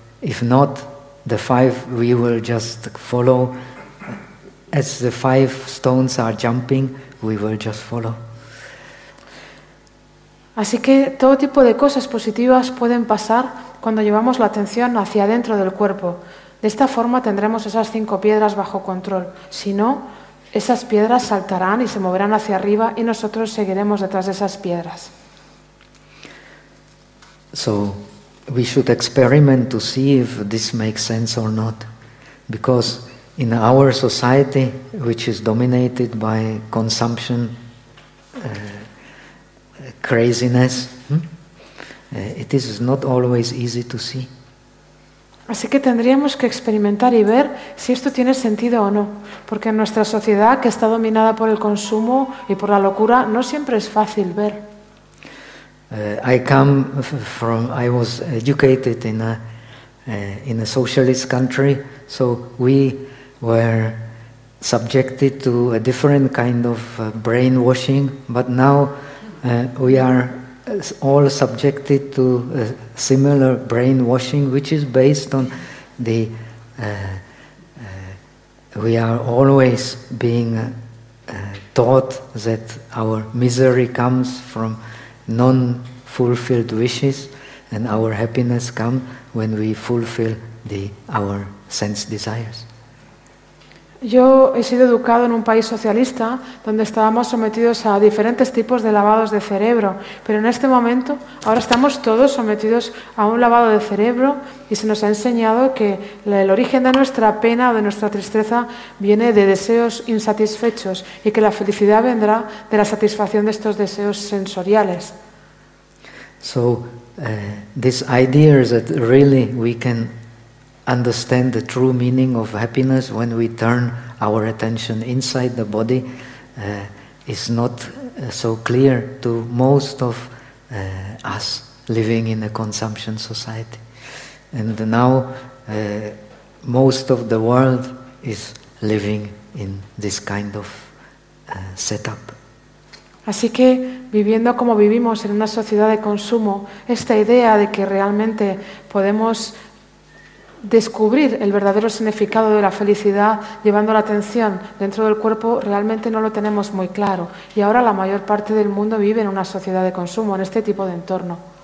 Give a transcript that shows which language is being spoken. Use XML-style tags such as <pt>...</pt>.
<en>If not, the five we will just follow. As the five stones are jumping, we will just follow.</en> <es>Así que todo tipo de cosas positivas pueden pasar cuando llevamos la atención hacia adentro del cuerpo. De esta forma tendremos esas cinco piedras bajo control. Si no, esas piedras saltarán y se moverán hacia arriba y nosotros seguiremos detrás de esas piedras.</es> <en>So, we should experiment to see if this makes sense or not. Because in our society, which is dominated by consumption, craziness, it is not always easy to see.</en> <es>Así que tendríamos que experimentar y ver si esto tiene sentido o no, porque en nuestra sociedad que está dominada por el consumo y por la locura no siempre es fácil ver.</es> <en>I was educated in a socialist country, so we were subjected to a different kind of brainwashing, but now we are all subjected to a similar brainwashing, which is based on the we are always being taught that our misery comes from non-fulfilled wishes, and our happiness comes when we fulfill our sense desires.</en> <es>Yo he sido educado en un país socialista donde estábamos sometidos a diferentes tipos de lavados de cerebro, pero en este momento ahora estamos todos sometidos a un lavado de cerebro y se nos ha enseñado que el origen de nuestra pena o de nuestra tristeza viene de deseos insatisfechos y que la felicidad vendrá de la satisfacción de estos deseos sensoriales.</es> <en>So, this idea is that really we can understand the true meaning of happiness when we turn our attention inside the body is not so clear to most of us living in a consumption society. And now most of the world is living in this kind of setup.</en> <es>Así que, viviendo como vivimos en una sociedad de consumo, esta idea de que realmente podemos descubrir el verdadero significado de la felicidad llevando la atención dentro del cuerpo realmente no lo tenemos muy claro. Y ahora la mayor parte del mundo vive en una sociedad de consumo, en este tipo de entorno.</es>